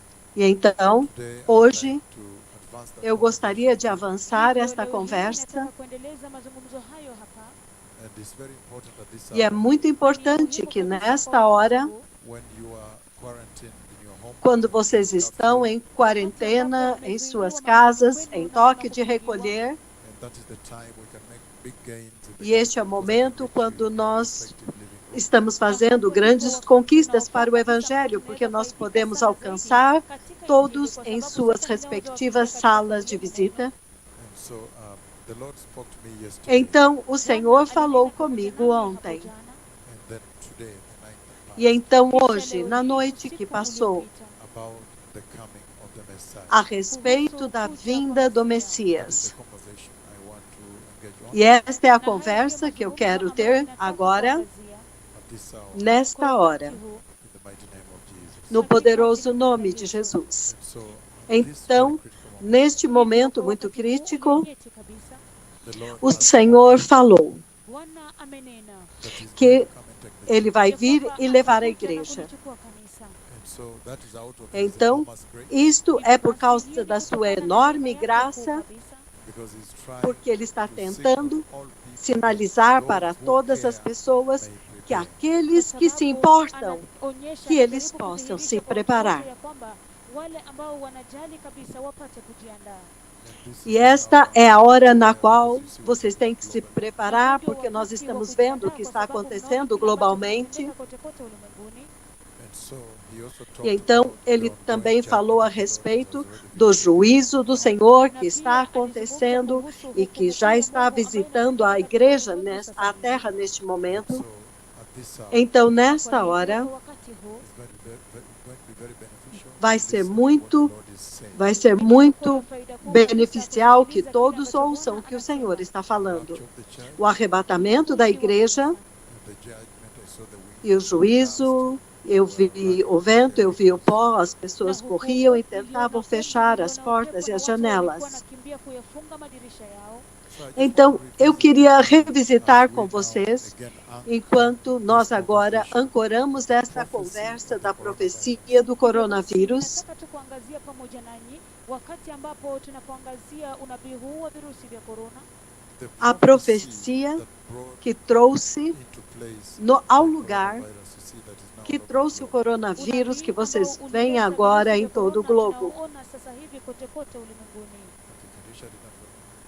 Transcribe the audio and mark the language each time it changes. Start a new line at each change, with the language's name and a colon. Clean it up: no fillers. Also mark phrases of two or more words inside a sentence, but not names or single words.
Portuguese: E então,
English: Today I would like
Portuguese: hoje,
English: to advance the
Portuguese: eu gostaria de
English: conversation,
Portuguese: avançar
Swahili: Hivyo
Portuguese: esta
Swahili: leo hii
Portuguese: conversa,
Swahili: nataka kuendeleza mazungumzo hayo hapa.
English: and it's very important at this
Portuguese: e é
English: hour
Portuguese: muito
Swahili: Ni
Portuguese: importante
Swahili: muhimu
Portuguese: que
Swahili: kabisa kwa
Portuguese: nesta
Swahili: wakati
Portuguese: hora,
Swahili: huu,
English: when you are quarantined in your home,
Portuguese: quando
English: in
Portuguese: vocês
English: curfew,
Portuguese: estão em
Swahili: wakati ambapo
Portuguese: quarentena, em suas
Swahili: mmezuiliwa manyumbani
Portuguese: casas,
Swahili: kwenu
Portuguese: em
Swahili: na ama
Portuguese: toque de
Swahili: kufungiwa,
Portuguese: recolher,
English: and that is the time we can make big gains in the
Portuguese: e este é o
English: gospel because I can
Portuguese: momento
English: reach you
Portuguese: quando
English: in your
Portuguese: nós
English: respective living rooms.
Portuguese: estamos na fazendo
Swahili: hapo ndipo
Portuguese: grandes
Swahili: wakati
Portuguese: conquistas
Swahili: unaofaa
Portuguese: para o
Swahili: kabisa ambao
Portuguese: Evangelho, porque
Swahili: tunaweza
Portuguese: nós
Swahili: faidika
Portuguese: podemos
Swahili: sana zaidi
Portuguese: alcançar
Swahili: katika Injili,
Portuguese: todos
Swahili: kwa
Portuguese: em
Swahili: sababu
Portuguese: suas
Swahili: sasa ninaweza wafikia
Portuguese: respectivas
Swahili: katika
Portuguese: salas de
Swahili: sehemu neno.
Portuguese: visita.
English: And so the Lord spoke to me yesterday,
Portuguese: Então, o Senhor
Swahili: Bwana alinena
Portuguese: falou
Swahili: pamoja
Portuguese: comigo
Swahili: nami hapo
Portuguese: ontem.
Swahili: jana,
English: and then today, the night that
Portuguese: E
English: passed,
Portuguese: então,
Swahili: kisha
Portuguese: hoje,
Swahili: leo na hii
Portuguese: noite que
Swahili: usiku
Portuguese: passou,
Swahili: uliopita,
English: about the coming of the Messiah.
Portuguese: a respeito
Swahili: kuhusu
Portuguese: da
Swahili: kuja kwa
Portuguese: vinda do
Swahili: Masia.
English: That is the
Portuguese: Messias.
English: conversation I want to engage on
Portuguese: E esta é a
Swahili: Na hayo ndiyo
Portuguese: conversa que eu
Swahili: mazungumzo
Portuguese: quero
Swahili: ambayo
Portuguese: ter
Swahili: ninataka
Portuguese: agora,
Swahili: kuangazia
English: at this hour
Swahili: kwa
Portuguese: nesta
Swahili: wakati
Portuguese: hora,
Swahili: huu
English: in the mighty name of Jesus.
Portuguese: no
Swahili: katika jina
Portuguese: poderoso
Swahili: kuu la
Portuguese: nome de
Swahili: Yesu.
Portuguese: Jesus.
English: And so, this very
Portuguese: Então,
English: critical moment,
Portuguese: neste
Swahili: Hivyo
Portuguese: momento
Swahili: kwa
Portuguese: muito
Swahili: wakati huu
Portuguese: crítico,
Swahili: ulionyeti kabisa,
English: the Lord
Portuguese: o
English: has
Portuguese: Senhor
English: spoken
Portuguese: falou
Swahili: Bwana amenena
English: that He's going to
Portuguese: que
English: come and take the
Portuguese: ele
English: church.
Portuguese: vai
Swahili: ya
Portuguese: vir
Swahili: kwamba
Portuguese: e levar a
Swahili: atakuja na
Portuguese: igreja.
Swahili: kulichukua kanisa.
English: And so, that is out of His
Portuguese: Então,
English: enormous grace,
Portuguese: isto é
Swahili: Hivyo
Portuguese: por
Swahili: basi hiyo
Portuguese: causa
Swahili: ni
Portuguese: da sua
Swahili: kutokana na neema
Portuguese: enorme
Swahili: yake kuu
Portuguese: graça,
Swahili: kabisa,
English: because He's trying
Portuguese: porque ele está
English: to signal to
Portuguese: tentando
English: all people
Portuguese: sinalizar
English: that
Portuguese: para
English: those who
Portuguese: todas as
English: care
Portuguese: pessoas
English: may
Portuguese: que
English: prepare.
Swahili: kwa
Portuguese: aqueles que se
Swahili: sababu
Portuguese: importam,
Swahili: anaonyesha,
Portuguese: que eles
Swahili: anajaribu
Portuguese: possam se
Swahili: kudhihirisha kwa watu wote
Portuguese: preparar.
Swahili: ya kwamba wale ambao wanajali kabisa wapate kujiandaa.
English: And this
Portuguese: E
English: is the
Portuguese: esta
English: hour
Portuguese: é a
English: to
Portuguese: hora na
English: prepare because
Portuguese: qual
English: you see what's
Portuguese: vocês têm
English: happening
Portuguese: que se
English: globally.
Swahili: Na huu
Portuguese: preparar,
Swahili: ndio
Portuguese: porque nós
Swahili: wakati wa
Portuguese: estamos vendo o
Swahili: kujiandaa,
Portuguese: que
Swahili: kwa
Portuguese: está
Swahili: sababu mnaona
Portuguese: acontecendo
Swahili: kile ambacho
Portuguese: globalmente.
Swahili: kinatendeka kote kote ulimwenguni.
English: And so, He also
Portuguese: E
English: talked
Portuguese: então
English: about the
Portuguese: ele
English: ongoing
Portuguese: também falou
English: judgment
Portuguese: a
English: of the Lord that has
Portuguese: respeito
English: already been
Portuguese: do
English: revealed.
Portuguese: juízo do Senhor que
Swahili: Na
Portuguese: está
Swahili: pia alizungumza
Portuguese: acontecendo
Swahili: kuhusu
Portuguese: e que
Swahili: hukumu
Portuguese: já
Swahili: kuu ya
Portuguese: está
Swahili: Mungu ambayo
Portuguese: visitando a
Swahili: inatendeka katika
Portuguese: igreja,
Swahili: ulimwengu sasa
Portuguese: a
Swahili: hivi.
Portuguese: terra neste
English: And
Portuguese: momento.
English: so, at this hour,
Portuguese: Então,
Swahili: Na kwa
Portuguese: nesta
Swahili: hivyo
Portuguese: hora,
Swahili: kwa wakati huu
English: it's going to be very beneficial
Portuguese: vai
English: to
Portuguese: ser
English: listen to what the
Portuguese: muito,
English: Lord is saying
Portuguese: vai ser
Swahili: itakuwa ya
Portuguese: muito
Swahili: faida kuu kabisa
Portuguese: beneficial que
Swahili: kusikiliza kile
Portuguese: todos
Swahili: ambacho
Portuguese: ouçam o
Swahili: Bwana
Portuguese: que o Senhor
Swahili: anasema.
Portuguese: está
English: the
Portuguese: falando.
English: rapture of the church
Portuguese: O arrebatamento da
Swahili: Unyakuzi wa
Portuguese: igreja
Swahili: kanisa
English: and the judgment. I saw the
Portuguese: e o
English: wind, the dust.
Portuguese: juízo, eu
English: They were
Portuguese: vi
English: running
Portuguese: o
English: across
Portuguese: vento,
English: their
Portuguese: eu vi o
English: windows.
Portuguese: pó, as
Swahili: na
Portuguese: pessoas corriam
Swahili: hukumu,
Portuguese: e
Swahili: niliona
Portuguese: tentavam
Swahili: humu,
Portuguese: fechar as
Swahili: niliona
Portuguese: portas
Swahili: upepo
Portuguese: e
Swahili: na
Portuguese: as
Swahili: watu walikuwa
Portuguese: janelas.
Swahili: wanakimbia kuyafunga madirisha yao.
English: So I just want
Portuguese: Então,
English: to
Portuguese: eu
English: revisit with
Portuguese: queria
English: you as
Portuguese: revisitar
English: we
Portuguese: com
English: now
Portuguese: vocês,
English: again anchor
Portuguese: enquanto
English: this
Portuguese: nós agora
English: conversation
Portuguese: ancoramos
English: with the
Portuguese: esta
English: prophecy
Portuguese: conversa
English: of the
Portuguese: da
English: coronavirus.
Portuguese: profecia do
Swahili: Hivyo basi
Portuguese: coronavírus,
Swahili: ninataka tu kuangazia pamoja nanyi wakati ambapo tunapoangazia unabii huu wa virusi vya korona,
English: The
Portuguese: a
English: prophecy
Portuguese: profecia
English: that brought
Portuguese: que trouxe
English: into place
Portuguese: ao
English: the
Portuguese: lugar,
English: coronavirus you see that is now
Portuguese: que
English: all over the
Portuguese: trouxe o
English: globe.
Portuguese: coronavírus que
Swahili: unabii ambao
Portuguese: vocês veem
Swahili: ulileta
Portuguese: agora
Swahili: virusi
Portuguese: em
Swahili: vya
Portuguese: todo o
Swahili: korona
Portuguese: globo.
Swahili: tunaoona sasa hivi kote kote ulimwenguni.
English: Okay, can you shut it down for me?